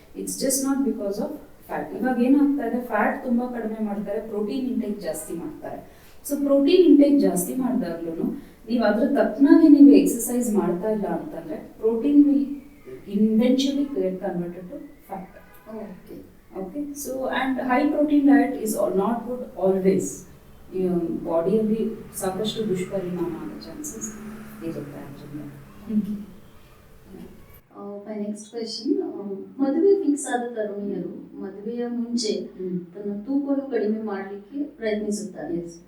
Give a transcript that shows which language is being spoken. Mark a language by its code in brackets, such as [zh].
[en] It's just not because of fat. [kn] ಇವಾಗ ಏನಾಗ್ತಾ ಇದೆ, ಫ್ಯಾಟ್ ತುಂಬಾ ಕಡಿಮೆ ಮಾಡ್ತಾರೆ, ಪ್ರೋಟೀನ್ ಇಂಟೇಕ್ ಜಾಸ್ತಿ ಮಾಡ್ತಾರೆ. ಸೊ ಪ್ರೋಟೀನ್ ಇಂಟೇಕ್ ಜಾಸ್ತಿ ಮಾಡಿದಾಗ್ಲೂ ನೀವು ಅದ್ರ ತಕ್ಕನಾಗಿ ನೀವು ಎಕ್ಸಸೈಸ್ ಮಾಡ್ತಾ ಇಲ್ಲ ಅಂತಂದ್ರೆ [en] Protein will eventually get converted to fat. Okay, so and high protein diet is not good always. [kn] ಬಾಡಿಯಲ್ಲಿ ಸಾಕಷ್ಟು ದುಷ್ಪರಿಣಾಮ ಆಗೋ ಚಾನ್ಸಸ್ ಇರುತ್ತೆ ಅದರಿಂದ. ಮೈ ನೆಕ್ಸ್ಟ್ ಕ್ವೆಶ್ಚನ್, ಮದುವೆ ಫಿಕ್ಸ್ ಆದ ತರುಣಿಯರು ಮದುವೆಯ ಮುಂಚೆ ತನ್ನ ತೂಕವನ್ನು ಕಡಿಮೆ ಮಾಡಲಿಕ್ಕೆ ಪ್ರಯತ್ನಿಸುತ್ತಾರೆ.